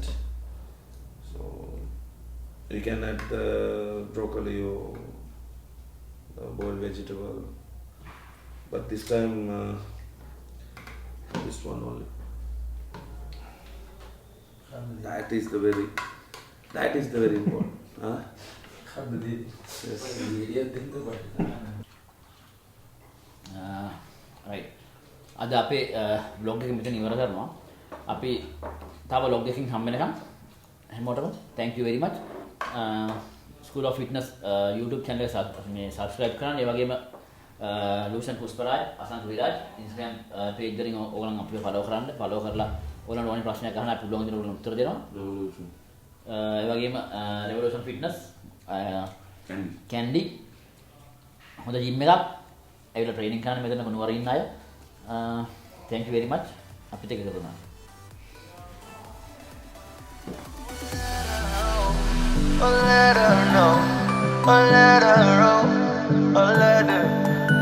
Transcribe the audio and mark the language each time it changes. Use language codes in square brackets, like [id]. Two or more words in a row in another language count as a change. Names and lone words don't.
[en] So you can add the broccoli or boiled vegetable, but this time this one only. That is the very important. Huh? Yes. right. [si] අද අපේ බ්ලොග් එක මෙතන ඉවර කරනවා. අපි තව බ්ලොග් එකකින් හම්බ වෙනකම් හැමෝටම [en] thank you very much. [si] School of Fitness YouTube channel එක subscribe කරන්න. ඒ වගේම ලූෂන් පුස්පරාය අසංක විරාජ් Instagram page එකෙන් ඕගොල්ලන් අපිව follow කරන්න. follow කරලා ඕගොල්ලන්ට ඕනි ප්‍රශ්නයක් අහන්න අපි බ්ලොග් එකේ උත්තර දෙනවා. ඒ වගේම රෙවලූෂන් ෆිට්නස් කැන්ඩි හොඳ ජිම් එකක් ඇවිල්ලා ට්‍රේනින් කරන්න මෙතන කුණුවර ඉන්න අය [en] thank you very much [si] අපිට එකතු වුණා [en] Let her know, let her know, let her